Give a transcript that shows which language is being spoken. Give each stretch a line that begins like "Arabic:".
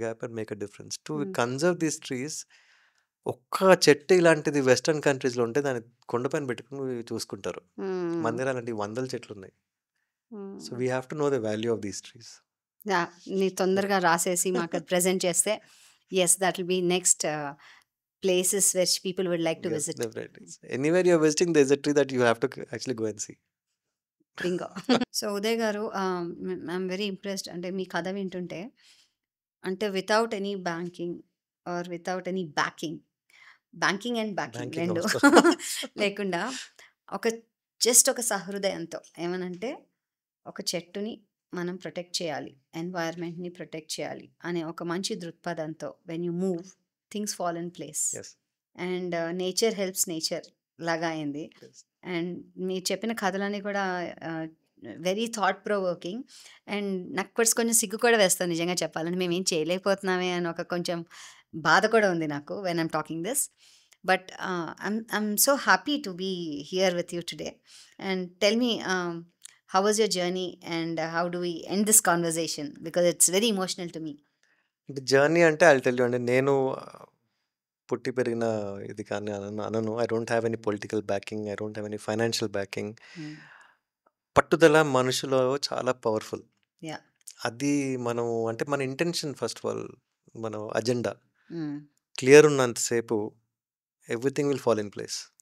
English: Gap and make a difference to conserve these trees.
Telugu: ఒక్క చెట్టు ఇలాంటిది వెస్టర్న్ కంట్రీస్లో ఉంటే దాన్ని కొండపైన పెట్టుకుని చూసుకుంటారు. మన దగ్గర అలాంటి 100 చెట్లు ఉన్నాయి.
English: So we have to know the value of these trees.
Telugu: నీ తొందరగా రాసేసి మాకు అది ప్రెజెంట్ చేస్తే,
English: Yes that will be next places which people would like to visit. Definitely. Anywhere you're visiting, there's a tree that you have to actually go and see. Bingo.
Telugu: So Uday గారు,
English: I'm very impressed.
Telugu: అంటే మీ కథ వింటుంటే, అంటే
English: without any banking or without any banking and backing
Telugu: రెండు లేకుండా just ఒక సహృదయంతో, ఏమనంటే ఒక చెట్టుని మనం ప్రొటెక్ట్ చేయాలి, ఎన్వైర్న్మెంట్ని ప్రొటెక్ట్ చేయాలి అనే ఒక మంచి దృక్పథంతో,
English: when you move things fall in place, and nature helps nature
Telugu: లాగా అయింది. అండ్ మీరు చెప్పిన కథలన్నీ కూడా
English: Very thought provoking.
Telugu: అండ్ నాకు కొంచెం సిగ్గు కూడా వేస్తాను నిజంగా చెప్పాలని, మేము ఏం చేయలేకపోతున్నామే అని ఒక కొంచెం బాధ కూడా ఉంది నాకు
English: When I'm talking this. But I'm so happy to be here with you today. And tell me, how was your journey and how do we end this conversation, because it's very emotional to me.
Telugu: Journey అంటే
English: I tell you
Telugu: అండి, నేను పుట్టి పెరిగిన ఇది కానీ అనను.
English: I don't have any political backing, I don't have any financial backing.
Telugu: పట్టుదల మనుషులో చాలా పవర్ఫుల్. అది మనం, అంటే మన ఇంటెన్షన్, ఫస్ట్ ఆఫ్ ఆల్ మన అజెండా క్లియర్ ఉన్నంతసేపు
English: Everything will fall in place.